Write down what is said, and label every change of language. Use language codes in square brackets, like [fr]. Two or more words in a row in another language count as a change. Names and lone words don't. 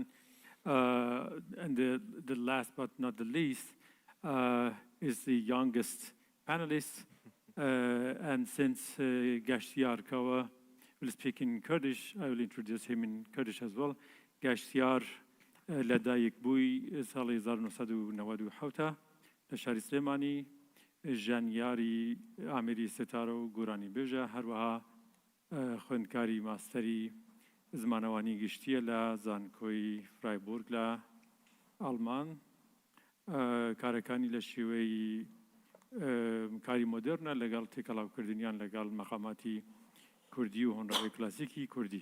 [en] And the last but not the least is the youngest panelist. And since Gashtiyar Kawa will speak in Kurdish, I will introduce him in Kurdish as well. [ckb] Gashtiyar لدایک بووی ساڵی 1997 لە شاری سلێمانی ژانیاری ئامێری سێتارە و گۆرانی بێژە هەروەها خوێندکاری ماستەری زمانەوانی گشتیە لە زانکۆی فرایبورگ لە ئەڵمان کارەکانی لە شێوەی کاری مۆدرنە لەگەڵ تێکەڵاوکردنیان لەگەڵ مەقاماتی کوردی و هۆنراوی کلاسیکی کوردی.